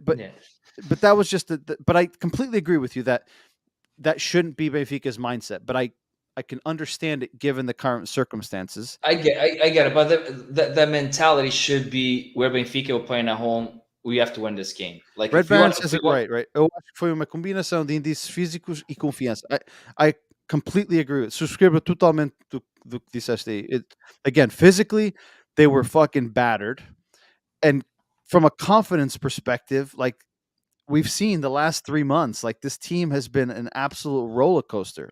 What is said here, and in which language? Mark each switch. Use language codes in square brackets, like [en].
[en] But that was just but I completely agree with you that shouldn't be Benfica's mindset. But I can understand it given the current circumstances. I get it, but the mentality should be where Benfica were playing at home. We have to win this game. Like Red if you want, Baron says it right? [pt] Eu acho que foi uma combinação de indícios físicos e confiança. [en] I completely agree with it. [pt] Subscribo totalmente do que disseste aí. [en] Again, physically, they were fucking battered. And from a confidence perspective, like we've seen the last 3 months, like this team has been an absolute roller coaster.